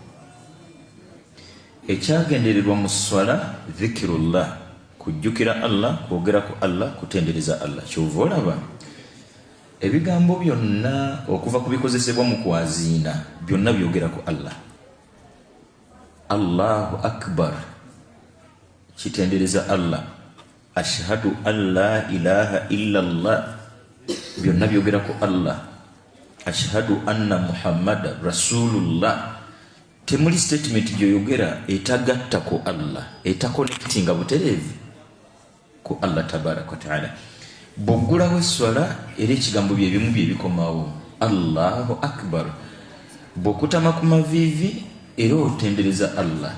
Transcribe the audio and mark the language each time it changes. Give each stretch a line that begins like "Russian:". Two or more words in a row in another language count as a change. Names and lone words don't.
Ganda: Ekyagendererwa mu swala dhikirullah, kujjukira Allah, kwogerako Allah, kutendereza Allah. Kyova olaba ebigambo byonna okuva ku bikozesebwa mu kwaziina byonna byogerako Allah.
Arabic: الله أكبر,
Ganda: kitendereza Allah.
Arabic: أشهد أن لا إله إلا الله,
Ganda: byonna byogerako Allah.
Arabic: أشهد أن محمدا رسول الله,
Ganda: temuli statement gyoyogera etagatta ku Allah, etakonectinga butereevu ku Allah
Arabic: تبارك وتعالى.
Ganda: Bwoggulawo esswala era ekigambo bye bimu bye bikomawo
Arabic: الله أكبر.
Ganda: Bw'okutama ku maviivi era otendereza Allah.